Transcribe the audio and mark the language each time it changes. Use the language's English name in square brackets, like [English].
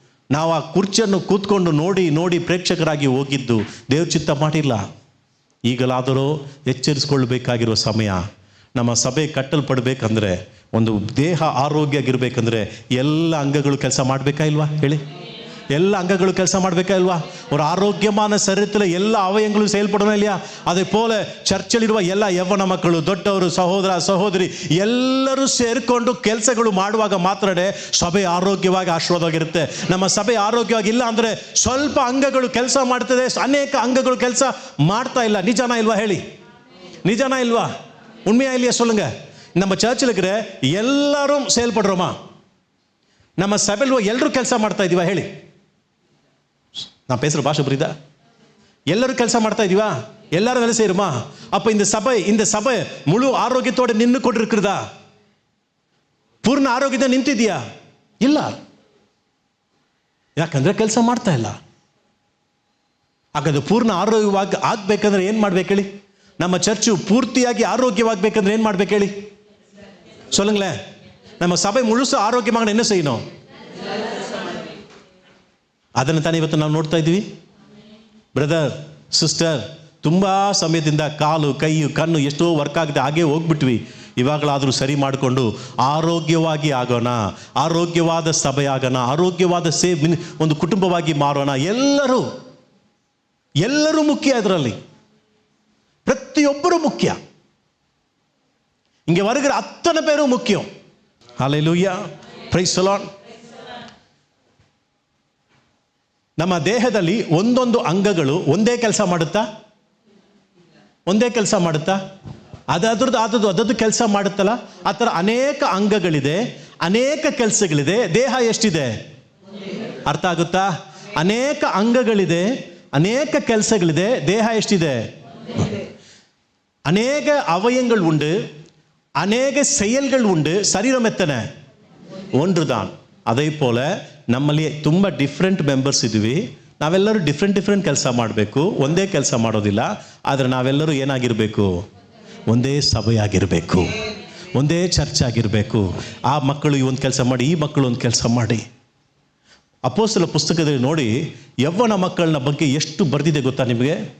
[Kannada] ನಾವು ಆ ಕುರ್ಚಿಯನ್ನು ಕೂತ್ಕೊಂಡು ನೋಡಿ ಪ್ರೇಕ್ಷಕರಾಗಿ ಹೋಗಿದ್ದು ದೇವ್ರ ಚಿತ್ತ ಮಾಡಿಲ್ಲ. ಈಗಲಾದರೂ ಎಚ್ಚರಿಸ್ಕೊಳ್ಬೇಕಾಗಿರುವ ಸಮಯ. ನಮ್ಮ ಸಭೆ ಕಟ್ಟಲ್ಪಡಬೇಕಂದ್ರೆ, ಒಂದು ದೇಹ ಆರೋಗ್ಯ ಆಗಿರ್ಬೇಕಂದ್ರೆ ಎಲ್ಲ ಅಂಗಗಳು ಕೆಲಸ ಮಾಡಬೇಕಾ ಇಲ್ವಾ? ಹೇಳಿ, ಎಲ್ಲ ಅಂಗಗಳು ಕೆಲಸ ಮಾಡಬೇಕಾ ಇಲ್ವಾ? [Tamil] ஒரு ஆரோக்கியமான சரீரத்தில் எல்லா அவயங்களும் செயல்படணும் இல்லையா? அதே போல [Kannada] ಚರ್ಚಲ್ಲಿರುವ ಎಲ್ಲ ಯವ್ವನ ಮಕ್ಕಳು, ದೊಡ್ಡವರು, ಸಹೋದರ ಸಹೋದರಿ ಎಲ್ಲರೂ ಸೇರಿಕೊಂಡು ಕೆಲಸಗಳು ಮಾಡುವಾಗ ಮಾತ್ರನೇ ಸಭೆ ಆರೋಗ್ಯವಾಗಿ ಆಶೀರ್ವಾದವಾಗಿರುತ್ತೆ. ನಮ್ಮ ಸಭೆ ಆರೋಗ್ಯವಾಗಿಲ್ಲ ಅಂದರೆ ಸ್ವಲ್ಪ ಅಂಗಗಳು ಕೆಲಸ ಮಾಡ್ತದೆ, ಅನೇಕ ಅಂಗಗಳು ಕೆಲಸ ಮಾಡ್ತಾ ಇಲ್ಲ. ನಿಜಾನ ಇಲ್ವಾ? ಹೇಳಿ, ನಿಜಾನ ಇಲ್ವಾ? [Tamil] ಉண்மையா இல்லையா சொல்லுங்க. நம்ம சர்ச்சில் இருக்கிற எல்லாரும் செயல்படுறோமா? நம்ம சபையில் [Kannada] ಎಲ್ಲರೂ ಕೆಲಸ ಮಾಡ್ತಾ ಇದೀವಾ? ಹೇಳಿ, [Tamil] நான் பேசுகிற பாஷை புரியுதா? எல்லாரும் [Kannada] ಕೆಲಸ ಮಾಡ್ತಾ ಇದೀವಾ? [Tamil] எல்லாரும் வேலை செய்யறோமா? அப்போ இந்த சபை முழு ஆரோக்கியத்தோடு நின்று கொண்டிருக்கிறதா? [Kannada] ಪೂರ್ಣ ಆರೋಗ್ಯದ ನಿಂತಿದೆಯಾ? ಇಲ್ಲ. ಯಾಕಂದ್ರೆ ಕೆಲಸ ಮಾಡ್ತಾ ಇಲ್ಲ. ಹಾಗಾದ್ರೆ ಪೂರ್ಣ ಆರೋಗ್ಯವಾಗಿ ಆಗ್ಬೇಕಂದ್ರೆ ಏನು ಮಾಡ್ಬೇಕು ಹೇಳಿ? ನಮ್ಮ ಚರ್ಚು ಪೂರ್ತಿಯಾಗಿ ಆರೋಗ್ಯವಾಗಬೇಕಂದ್ರೆ ಏನು ಮಾಡ್ಬೇಕು ಹೇಳಿ? [Tamil] சொல்லுங்களேன். நம்ம சபை முழுசு ஆரோக்கியமாக என்ன செய்யணும்? [Kannada] ಅದನ್ನು ತಾನೇ ಇವತ್ತು ನಾವು ನೋಡ್ತಾ ಇದ್ದೀವಿ. ಬ್ರದರ್, ಸಿಸ್ಟರ್, ತುಂಬ ಸಮಯದಿಂದ ಕಾಲು, ಕೈ, ಕಣ್ಣು ಎಷ್ಟೋ ವರ್ಕ್ ಆಗಿದೆ, ಹಾಗೇ ಹೋಗ್ಬಿಟ್ವಿ. ಇವಾಗಲಾದರೂ ಸರಿ ಮಾಡಿಕೊಂಡು ಆರೋಗ್ಯವಾಗಿ ಆಗೋಣ, ಆರೋಗ್ಯವಾದ ಸಭೆ ಆಗೋಣ, ಆರೋಗ್ಯವಾದ ಒಂದು ಕುಟುಂಬವಾಗಿ ಮಾರೋಣ. ಎಲ್ಲರೂ ಮುಖ್ಯ. ಇದರಲ್ಲಿ ಪ್ರತಿಯೊಬ್ಬರು ಮುಖ್ಯ. [Tamil] இங்கே வருகிற அத்தனை பேரும் முக்கியம். ஹல்லேலூயா, [English] Praise the lord. [Kannada] ನಮ್ಮ ದೇಹದಲ್ಲಿ ಒಂದೊಂದು ಅಂಗಗಳು ಒಂದೇ ಕೆಲಸ ಮಾಡುತ್ತಾ? ಒಂದೇ ಕೆಲಸ ಮಾಡುತ್ತಾ? ಅದರದ್ದು ಕೆಲಸ ಮಾಡುತ್ತಲ್ಲ. ಆ ಥರ ಅನೇಕ ಅಂಗಗಳಿದೆ, ಅನೇಕ ಕೆಲಸಗಳಿದೆ. ದೇಹ ಎಷ್ಟಿದೆ? ಅರ್ಥ ಆಗುತ್ತಾ? ಅನೇಕ ಅಂಗಗಳಿದೆ, ಅನೇಕ ಕೆಲಸಗಳಿದೆ. ದೇಹ ಎಷ್ಟಿದೆ? [Tamil] ಅನೇಕ ಅವಯங்கள் உண்டு, ಅನೇಕ செயல்கள் உண்டு. சரீரம் எத்தனை? ஒன்றுதான். [Kannada] ಅದೇ ಪೋಲ ನಮ್ಮಲ್ಲಿ ತುಂಬ [English] different members [Kannada] ಇದ್ವಿ. ನಾವೆಲ್ಲರೂ ಡಿಫ್ರೆಂಟ್ ಕೆಲಸ ಮಾಡಬೇಕು, ಒಂದೇ ಕೆಲಸ ಮಾಡೋದಿಲ್ಲ. ಆದರೆ ನಾವೆಲ್ಲರೂ ಏನಾಗಿರಬೇಕು? ಒಂದೇ ಸಭೆಯಾಗಿರಬೇಕು, ಒಂದೇ ಚರ್ಚ್ ಆಗಿರಬೇಕು. ಆ ಮಕ್ಕಳು ಈ ಒಂದು ಕೆಲಸ ಮಾಡಿ, ಈ ಮಕ್ಕಳು ಒಂದು ಕೆಲಸ ಮಾಡಿ. ಅಪೊಸ್ತಲ ಪುಸ್ತಕದಲ್ಲಿ ನೋಡಿ, ಯವ್ವನ ಮಕ್ಕಳನ್ನ ಬಗ್ಗೆ ಎಷ್ಟು ಬರೆದಿದೆ ಗೊತ್ತಾ ನಿಮಗೆ?